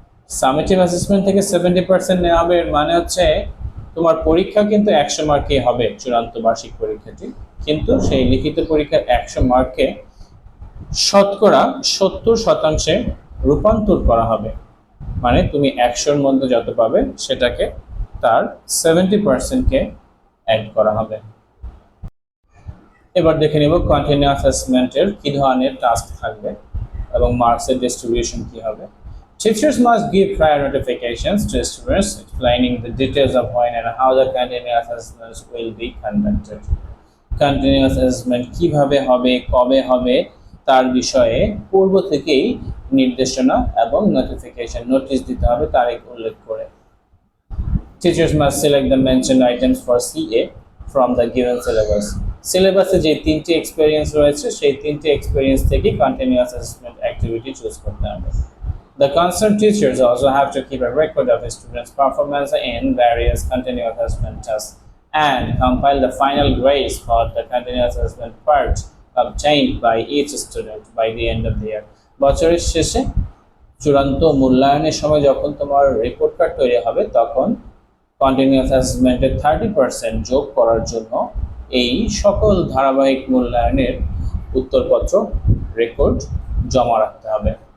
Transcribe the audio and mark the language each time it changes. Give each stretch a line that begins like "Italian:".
Bangla: Summative assessment থেকে 70% নেওয়া হবে, এর মানে হচ্ছে তোমার পরীক্ষা কিন্তু 100 মার্কে হবে, চূড়ান্ত বার্ষিক পরীক্ষাটি, কিন্তু সেই লিখিত পরীক্ষার 100 মার্কে শতকরা 70% রূপান্তর করা হবে। মানে তুমি 100-র মধ্যে যত পাবে সেটাকে তার 70%কে অ্যাড করা হবে। এবার দেখে নিব কন্টিনিউয়াস অ্যাসেসমেন্টের কি ধরনের টাস্ক থাকবে এবং মার্কসের ডিস্ট্রিবিউশন কি হবে।
English: Teachers must give prior notifications to students explaining the details of when and how the continuous assessments will be conducted.
Bangla: Continuous assessment কিভাবে হবে, কবে হবে তার বিষয়ে পূর্ব থেকেই নির্দেশনা এবং নোটিশ দিতে হবে তারিখ উল্লেখ করে।
English: Teachers must select the mentioned items for CA from the given syllabus.
Bangla: সিলেবাসে যে তিনটি এক্সপেরিয়েন্স রয়েছে সেই তিনটি এক্সপেরিয়েন্স থেকে কন্টিনিউয়াস অ্যাসেসমেন্ট অ্যাক্টিভিটি চুজ করতে হবে।
English: The concerned teachers also have to keep a record of the students' performance in various continuous assessment tests and compile the final grades for the continuous assessment part obtained by each student by the end of the year.
Bangla: বছরের শেষে চূড়ান্ত মূল্যায়নের সময় যখন তোমার report card তৈরি হবে তখন কন্টিনিউয়াস অ্যাসেসমেন্টের 30% যোগ করার জন্য এই সকল ধারাবাহিক মূল্যায়নের উত্তরপত্র রেকর্ড জমা রাখতে হবে।